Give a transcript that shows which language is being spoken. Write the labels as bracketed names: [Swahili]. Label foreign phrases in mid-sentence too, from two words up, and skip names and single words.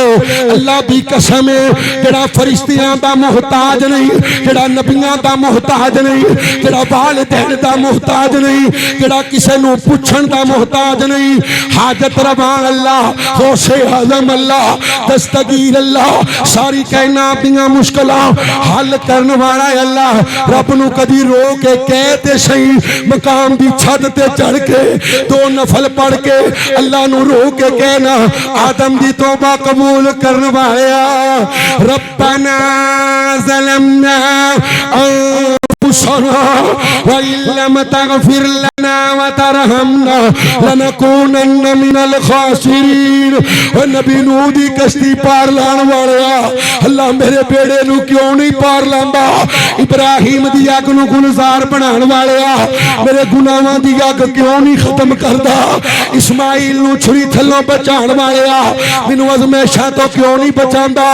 [Punjabi] اللہ دی قسم ہے، جیہڑا فرشتیاں دا محتاج نہیں، جیہڑا نبیاں دا محتاج نہیں، جیہڑا والدین دا محتاج نہیں، جیہڑا کسے نوں پچھن دا محتاج نہیں، حاجت روا اللہ، غوث اعظم اللہ، دستگیر اللہ، ساری کائنات دیاں مشکلاں حل کرن والا اللہ. رب نوں کدی رو کے کہہ تے سہی، مکان دی چھت تے چڑھ کے دو نفل پڑھ کے اللہ نوں رو کے کہنا، آدم دی توبہ قبول کرن والا, [Arabic] ربنا ظلمنا أنفسنا وإن لم تغفر لنا وترحمنا لنكونن من الخاسرين. [Punjabi] او نبی نوح دی کشتی پار لاون والا، اللہ میرے بیڑے نوں کیوں نہیں پار لاندا? ابراہیم دی اگ نوں گلزار بناون والا، میرے گناہاں دی اگ کیوں نہیں ختم کردا? اسماعیل نوں چھری تھلوں بچاون والا، مینوں آزمائشاں توں کیوں نہیں بچاندا?